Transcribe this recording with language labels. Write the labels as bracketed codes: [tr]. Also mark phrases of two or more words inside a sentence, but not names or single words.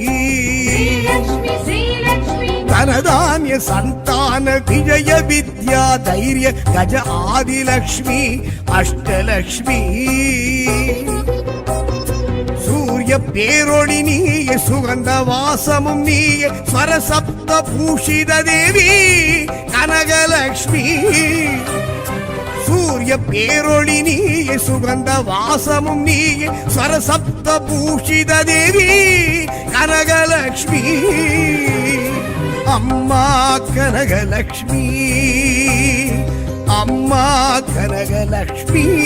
[te] ధనధాన్య సంతాన విజయ విద్యా ధైర్య గజ ఆదిలక్ష్మి అష్టలక్ష్మి. [ta] சூரிய பேரொளி நீயே சுகந்த வாசமும் நீயே ஸ்வரசப்த பூஷித தேவி கனகலக்ஷ்மி. சூரிய பேரொளி நீயே சுகந்த வாசமும் நீயே ஸ்வரசப்த பூஷித தேவி கனகலக்ஷ்மி அம்மா கனகலக்ஷ்மி அம்மா கனகலக்ஷ்மி.